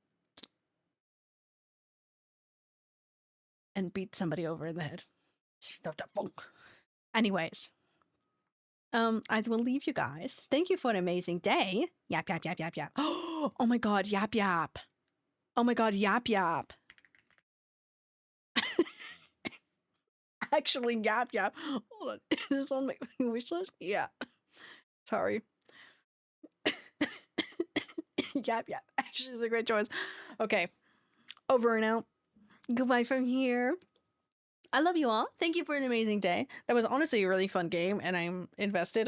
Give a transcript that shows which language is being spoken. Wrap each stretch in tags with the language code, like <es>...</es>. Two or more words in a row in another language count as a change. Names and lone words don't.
<en>And beat somebody over in the head. Anyways. I will leave you guys. Thank you for an amazing day. Yap, yap, yap, yap, yap. Oh my god, yap, yap. Oh my god, yap, yap. Actually, yap, yap. Hold on. Is this on my wish list? Yeah. Sorry. Yap, yap. Actually, it's a great choice. Okay. Over and out. Goodbye from here. I love you all. Thank you for an amazing day. That was honestly a really fun game, and I'm invested.</en>